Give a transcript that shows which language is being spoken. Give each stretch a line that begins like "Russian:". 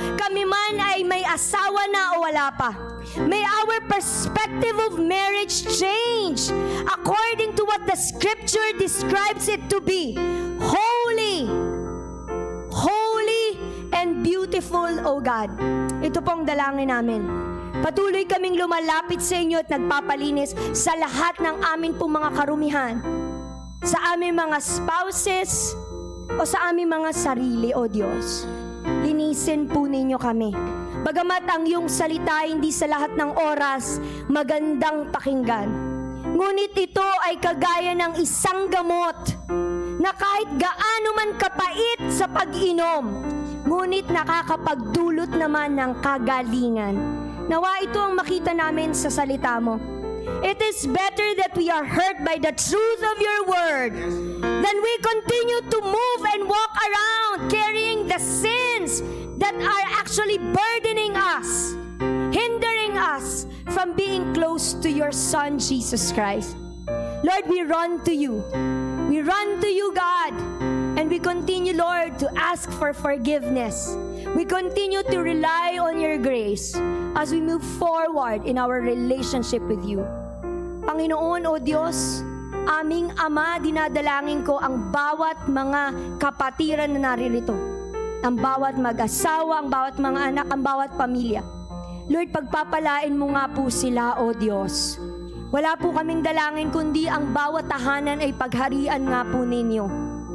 Filipino: Kami man ay may asawa na o wala pa.
English: May our perspective of marriage change according to what the scripture describes it to be. Holy, holy and beautiful, O God.
Filipino: Ito pong dalangin namin. Patuloy kaming lumalapit sa inyo at nagpapalinis sa lahat ng amin pong mga karumihan, sa aming mga spouses o sa aming mga sarili, O Diyos. Linisin po ninyo kami. Bagamat ang iyong salita hindi sa lahat ng oras magandang pakinggan, ngunit ito ay kagaya ng isang gamot na kahit gaano man kapait sa pag-inom, ngunit nakakapagdulot naman ng kagalingan. Nawa ito ang makita namin sa salita mo.
English: It is better that we are hurt by the truth of your word than we continue to move and walk around carrying the sins that are actually burdening us, hindering us from being close to your Son, Jesus Christ. Lord, we run to you. We run to you, God. And we continue, Lord, to ask for forgiveness. We continue to rely on your grace as we move forward in our relationship with you.
Filipino: Panginoon, O Diyos, aming Ama, dinadalangin ko ang bawat mga kapatiran na naririto, ang bawat mag-asawa, ang bawat mga anak, ang bawat pamilya. Lord, pagpapalain mo nga po sila, O Diyos. Wala po kaming dalangin kundi ang bawat tahanan ay pagharian nga po ninyo.